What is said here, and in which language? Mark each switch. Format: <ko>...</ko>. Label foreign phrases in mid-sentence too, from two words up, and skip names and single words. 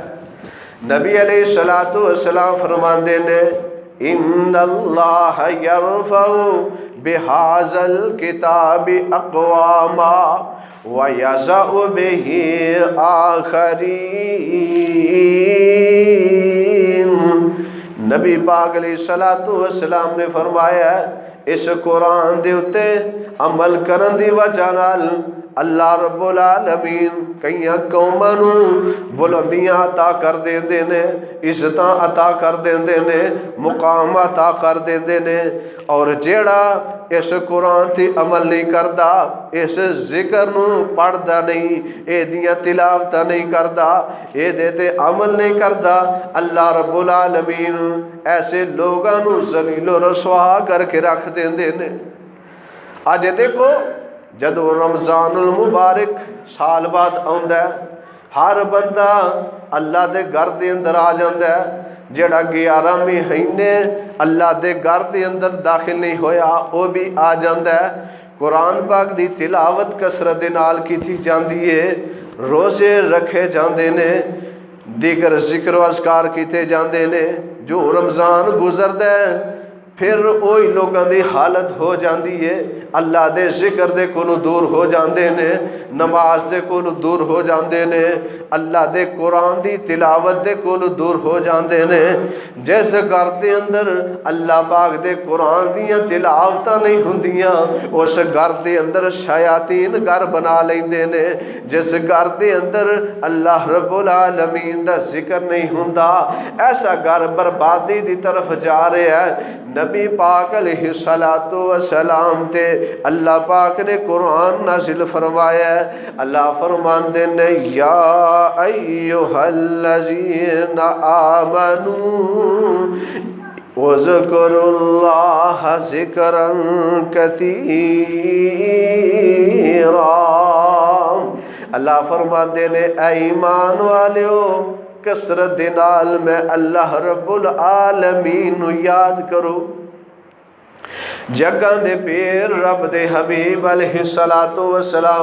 <pa>نبی</pa> <ar>علیہ الصلوۃ والسلام</ar> <pa>فرماندے نے</pa> <ar>ان اللہ یرفع بہذا الکتاب اقواما ویضع بہ آخرین۔</ar> <pa>نبی پاک</pa> <ar>علیہ الصلوۃ والسلام</ar> <pa>نے فرمایا اس قرآن دے اتے عمل کرن دی وجہ نال اللہ رب العالمین کئیاں قوماں نو بلندیاں عطا کر دیندے نے، عزتاں عطا کر دیندے نے، مقام عطا کر دیندے نے، اور جیڑا اس قرآن تے عمل نہیں کردا، اس ذکر نو پڑھدا نہیں، اے دیاں تلاوتاں نہیں کردا، اے دے تے عمل نہیں کردا،</pa> <ar>اللہ رب العالمین</ar> <pa>ایسے لوگاں نو ذلیل و رسوا کر کے رکھ دیندے نے۔ اج دیکھو جدو رمضان المبارک سال بعد آندا ہے، ہر بندہ اللہ دے گھر دے اندر آ جاندا ہے، جڑا 11 مہینے اللہ دے گھر دے اندر داخل نہیں ہویا وہ بھی آ جاندا ہے۔ قرآن پاک دی تلاوت کثرت دے نال کیتی جاندی ہے، روزے رکھے جاندے نے، دیگر ذکر و اذکار کیتے جاندے نے۔ جو رمضان گزردا ہے پھر وہی لوگاں دی حالت ہو جاندی ہے، اللہ دے ذکر دے کولو دور ہو جاندے نے، نماز دے کولو دور ہو جاندے نے، اللہ دے قرآن دی تلاوت دے کولو دور ہو جاندے نے۔ جس گھر دے اندر اللہ پاک دے قرآن دیاں تلاوتاں نہیں ہوندیاں اس گھر دے اندر شیاطین گھر بنا لیندے نے۔ جس گھر دے اندر</pa> <ar>اللہ رب العالمین</ar> <pa>دا ذکر نہیں ہوندا ایسا گھر بربادی دی طرف جا رہا ہے۔ نبی پاک</pa> <ar>علیہ الصلوۃ والسلام</ar> <pa>تے اللہ پاک نے قرآن نازل فرمایا ہے۔ اللہ فرماندے نے</pa> <ar>یا ایھا الذین آمنوا وَاذْكُرُوا اللَّهَ ذِكْرًا كَثِيرًا۔</ar> <pa>اللہ فرماندے نے اے ایمان والیو کثرت دے نال میں</pa> <ar>اللہ رب العالمین</ar> <pa>یاد کرو۔ جگہ دے پیر رب دے حبیب</pa> <ar>علیہ الصلوۃ والسلام</ar>